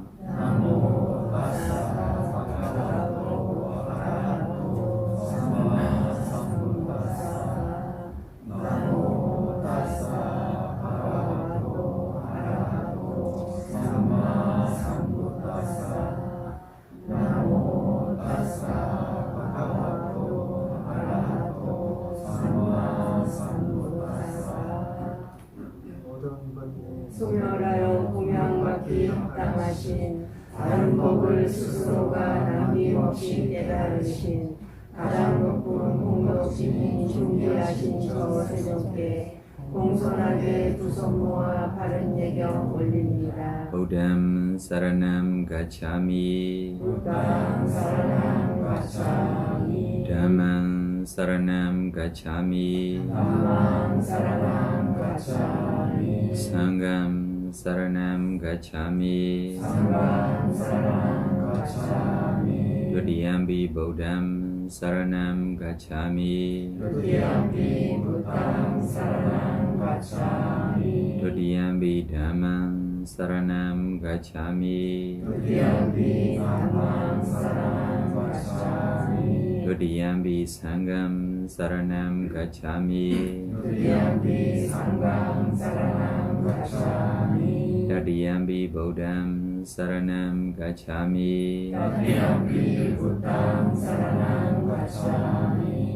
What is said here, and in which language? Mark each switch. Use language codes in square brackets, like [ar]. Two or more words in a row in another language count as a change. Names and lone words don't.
[pi] Namo tassa bhagavato arahato samma sambuddhassa. Namo tassa bhagavato arahato samma sambuddhassa. Namo tassa [ko] 소멸하여 공양받기 합당하신 다른 법을 스스로가 남김없이 깨달으신 가장 높은 공덕심이 존귀하신 저 세종께 공손하게 두 손 모아 바른 예경 올립니다. [pi] Buddham saranam gacchami 부당 사랑함 가차미 Dhammam saranam gacchami 담망 사랑함 가차미 Sangham saranam gacchami 상강 사랑함 가차미 Dutiyampi Buddham saranam gacchami 두디얌피 부당 사랑함 가차미 Dutiyampi Dhammam saranam gacchami 두디얌피 담망 사랑함 가차미 Dutiyampi Sangham saranam gacchami 두디얌피 상강 사랑함 가차미 Tatiyampi Buddham saranam gacchami 두디얌피 부당 사랑함 가차미